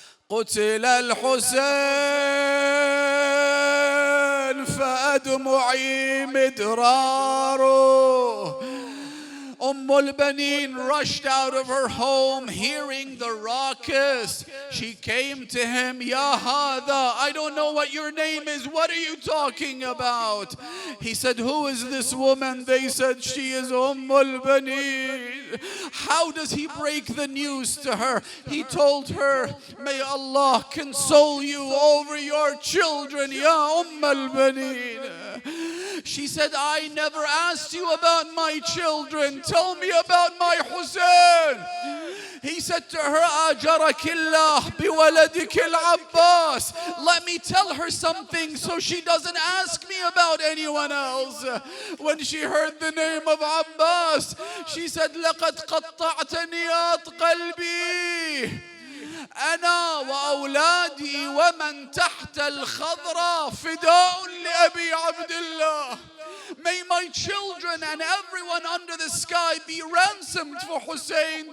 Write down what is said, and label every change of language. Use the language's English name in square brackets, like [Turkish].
[Arabic] قتل الحسين فأدمعي مدراره. [English] Baneen rushed out of her home hearing the ruckus. She came to him, Ya Hada, I don't know what your name is. What are you talking about? He said, who is this woman? They said, she is Baneen. How does he break the news to her? He told her, may Allah console you over your children, Ya Baneen. She said, I never asked you about my children. Tell me about my Hussein. He said to her, [Arabic] Ajarakillah biwaladik al-Abbas. [English] Let me tell her something so she doesn't ask me about anyone else. When she heard the name of Abbas, she said, [Arabic] لَقَدْ قَطَّعْتَ نِيَاطْ قَلْبِي. أنا وأولادي ومن تحت الخضرة فداء لأبي عبد الله. [English] May my children and everyone under the sky be ransomed for Hussein.